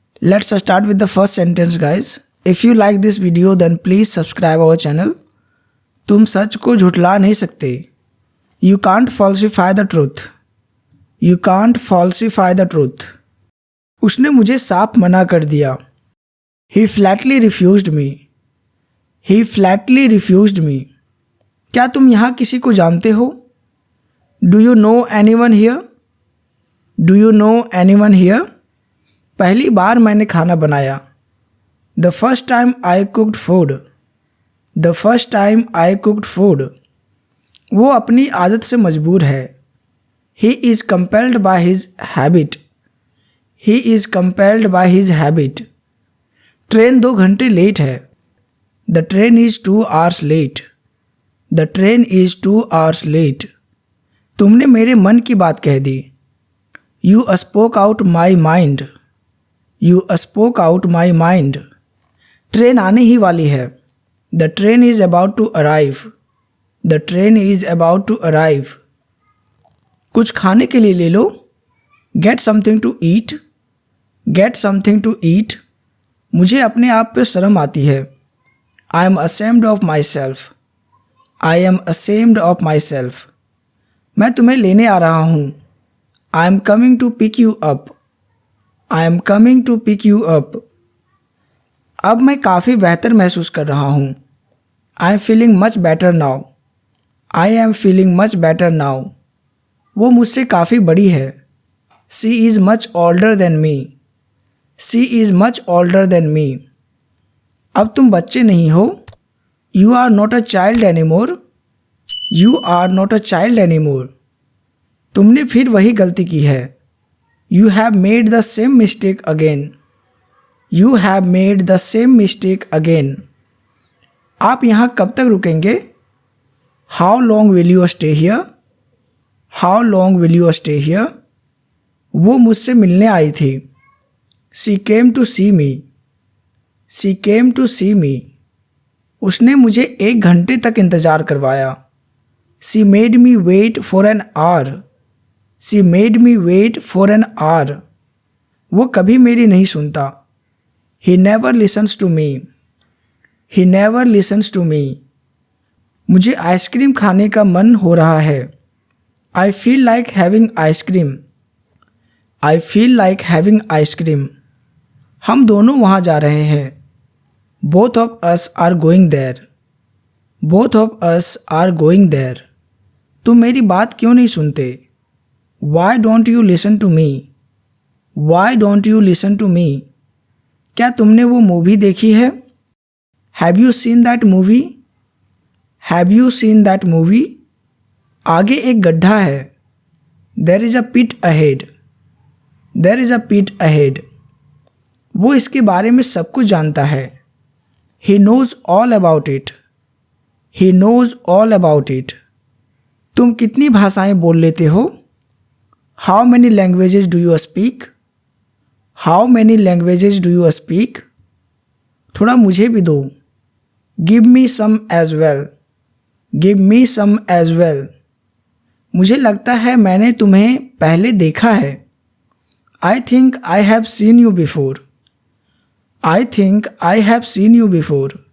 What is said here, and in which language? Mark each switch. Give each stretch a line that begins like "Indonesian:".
English: Let's start with the first sentence, guys. If you like this video, then please subscribe our channel.
Hindi: तुम सच को झुठला नहीं सकते.
English: You can't falsify the truth. You can't falsify the truth.
Hindi: उसने मुझे साफ मना कर दिया.
English: He flatly refused me. He flatly refused me.
Hindi: क्या तुम यहाँ किसी को जानते हो?
English: Do you know anyone here? Do you know anyone here?
Hindi: पहली बार मैंने खाना बनाया.
English: The first time I cooked food. The first time I cooked food.
Hindi: वो अपनी आदत से मजबूर है.
English: He is compelled by his habit. He is compelled by his habit.
Hindi: Train 2 घंटे लेट है.
English: The train is 2 hours late. The train is 2 hours late.
Hindi: तुमने मेरे मन की बात कह दी.
English: You spoke out my mind. You spoke out my mind.
Hindi: Train आने ही वाली है.
English: The train is about to arrive. The train is about to arrive.
Hindi: कुछ खाने के लिए ले लो.
English: Get something to eat. Get something to eat.
Hindi: मुझे अपने आप पे शर्म आती है.
English: I am ashamed of myself. I am ashamed of myself.
Hindi: मैं तुम्हें लेने आ रहा हूँ.
English: I am coming to pick you up. I am coming to pick you up.
Hindi: अब मैं काफ़ी बेहतर महसूस कर रहा हूँ.
English: I am feeling much better now. I am feeling much better now.
Hindi: वो मुझसे काफ़ी बड़ी है.
English: She is much older than me. She is much older than me.
Hindi: अब तुम बच्चे नहीं हो.
English: You are not a child anymore. You are not a child anymore.
Hindi: तुमने फिर वही गलती की है.
English: You have made the same mistake again. You have made the same mistake again.
Hindi: आप यहाँ कब तक रुकेंगे?
English: How long will you stay here? How long will you stay here?
Hindi: वो मुझसे मिलने आई थी.
English: She came to see me. She came to see me.
Hindi: उसने मुझे 1 घंटे तक इंतज़ार करवाया.
English: She made me wait for an hour. She made me wait for an hour.
Hindi: वो कभी मेरी नहीं सुनता.
English: He never listens to me. He never listens to me.
Hindi: मुझे आइसक्रीम खाने का मन हो रहा है.
English: I feel like having ice cream. I feel like having ice cream.
Hindi: हम दोनों वहाँ जा रहे हैं.
English: Both of us are going there. Both of us are going there.
Hindi: तुम मेरी बात क्यों नहीं सुनते?
English: Why don't you listen to me? Why don't you listen to me?
Hindi: क्या तुमने वो मूवी देखी है?
English: Have you seen that movie? Have you seen that movie?
Hindi: आगे एक गड्ढा है.
English: There is a pit ahead. There is a pit ahead.
Hindi: वो इसके बारे में सब कुछ जानता है.
English: He knows all about it. He knows all about it.
Hindi: तुम कितनी भाषाएं बोल लेते हो?
English: How many languages do you speak? How many languages do you speak?
Hindi: थोड़ा मुझे भी दो.
English: Give me some as well. Give me some as well.
Hindi: मुझे लगता है मैंने तुम्हें पहले देखा है.
English: I think I have seen you before. I think I have seen you before.